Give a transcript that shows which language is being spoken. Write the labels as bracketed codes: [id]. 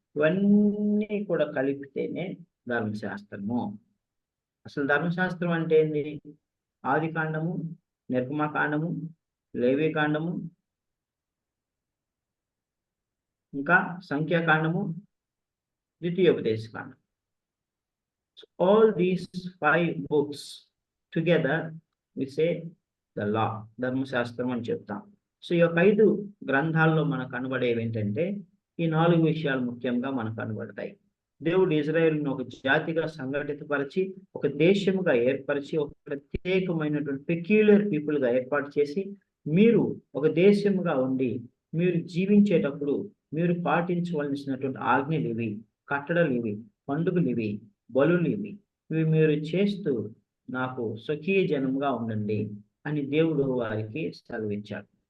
[te] ఇవన్నీ కూడా కలిపితేనే ధర్మశాస్త్రము. అసలు ధర్మశాస్త్రం అంటే ఏంది? ఆది కాండము, నిర్గమకాండము, లేవి కాండము, ఇంకా సంఖ్యాకాండము, ద్వితీయోపదేశకాండం. [en] All these 5 books together we say the law, [te] ధర్మశాస్త్రం అని చెప్తాం. సో ఈ యొక్క 5 గ్రంథాల్లో మనకు కనబడేవి ఏంటంటే ఈ 4 విషయాలు ముఖ్యంగా మనకు కనబడతాయి. దేవుడు ఇజ్రాయేలును ఒక జాతిగా సంఘటితపరిచి, ఒక దేశముగా ఏర్పరిచి, ఒక ప్రత్యేకమైనటువంటి పెక్యులర్ పీపుల్గా ఏర్పాటు చేసి, మీరు ఒక దేశముగా ఉండి మీరు జీవించేటప్పుడు మీరు పాటించవలసినటువంటి ఆజ్ఞలు ఇవి, కట్టడలు ఇవి, పండుగలు ఇవి, బలులు ఇవి మీరు చేస్తూ నాకు స్వకీయ జనముగా ఉండండి అని దేవుడు వారికి సెలవిచ్చాడు.